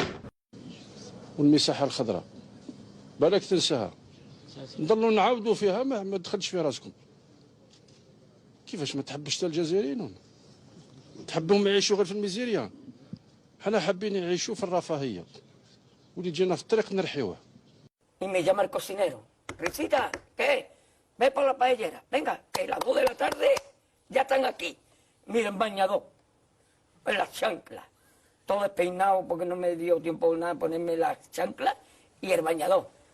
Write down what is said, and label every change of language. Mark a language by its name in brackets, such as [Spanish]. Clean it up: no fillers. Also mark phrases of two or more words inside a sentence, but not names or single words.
[Arabic] والمساحة الخضراء بالك تنساها، نضلوا نعاودوا فيها ما تدخلش في راسكم. كيفاش ما تحبش الجزائريين؟ تحبهم يعيشوا غير في الميزيريا؟ حنا حابين يعيشوا في الرفاهية واللي جينا في الطريق نرحيوه. [Spanish] Y me llama el cocinero. Risita, ¿qué? Ve por la paellera. Venga, que las 2 de la tarde ya están aquí. Miren, bañador. En las chanclas. Todo despeinado porque no me dio tiempo nada ponerme las chanclas y el bañador.